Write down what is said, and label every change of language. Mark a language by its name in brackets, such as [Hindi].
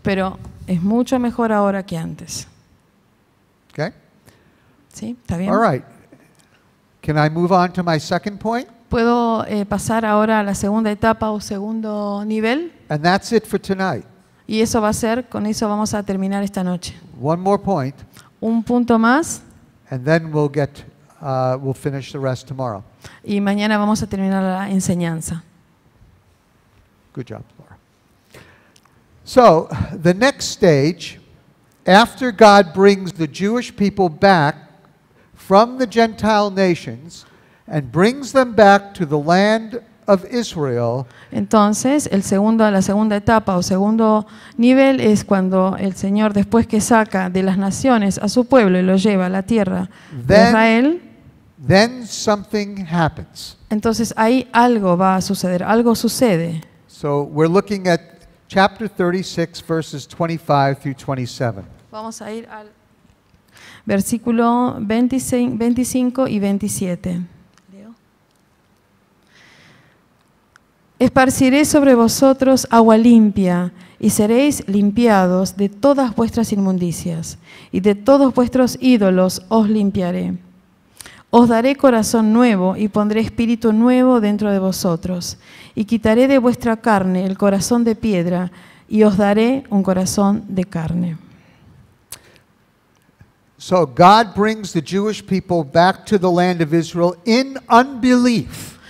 [Spanish] Pero es mucho mejor ahora que antes. [English] Okay? [Spanish] ¿Sí? ¿Está bien? [English] All right. Can I move on to my second point? [Spanish] ¿Puedo pasar ahora a la segunda etapa o segundo nivel? [English] And that's it for tonight. [Spanish] Y eso va a ser, con eso vamos a terminar esta noche. [English] One more point, [Spanish] Un punto más [English] and then we'll finish the rest tomorrow. [Spanish] y mañana vamos a terminar la enseñanza. [English] Good job, Laura. So, the next stage, after God brings the Jewish people back from the Gentile nations and brings them back to the land of Israel, [Spanish] Entonces, la segunda etapa o segundo nivel es cuando el Señor, después que saca de las naciones a su pueblo y lo lleva a la tierra de [English] Then- [Spanish] Israel, [English] then something happens. [Spanish] entonces ahí algo va a suceder, algo sucede. [English] So, we're looking at chapter 36, verses 25 through 27. [Spanish] Vamos a ir al versículo 25 y 27. Esparciré sobre vosotros agua limpia, y seréis limpiados de todas vuestras inmundicias, y de todos vuestros ídolos os limpiaré. Os daré corazón nuevo, y pondré espíritu nuevo dentro de vosotros, y quitaré de vuestra carne el corazón de piedra, y os daré un corazón de carne. [English] So, God brings the Jewish people back to the land of Israel in unbelief.